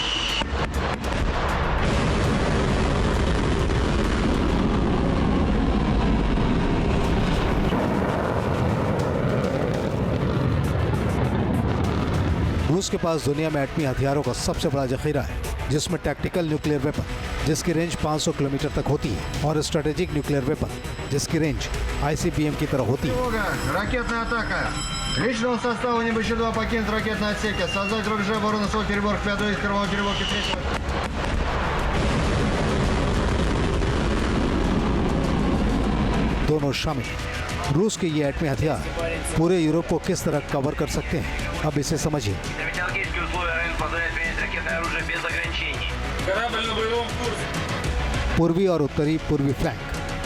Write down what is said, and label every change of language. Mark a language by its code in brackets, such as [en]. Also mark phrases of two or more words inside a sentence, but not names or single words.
[hi] रूस के पास दुनिया में एटमी हथियारों का सबसे बड़ा जखीरा है, जिसमें [en] tactical nuclear weapon [hi] जिसकी रेंज 500 किलोमीटर तक होती है और [en] strategic nuclear weapon [hi] जिसकी रेंज ICBM की तरह होती है। [ru] Ракетная атака. Личного состава НБЧ-2 покинуть ракетные отсеки. Создать рубежи обороны СО переборок 5 из кормовой переборки 3. [hi] दोनों शामिल। रूस के ये एटमी हथियार पूरे यूरोप को किस तरह कवर कर सकते हैं, अब इसे समझिए। पूर्वी और उत्तरी पूर्वी फ्लैंक।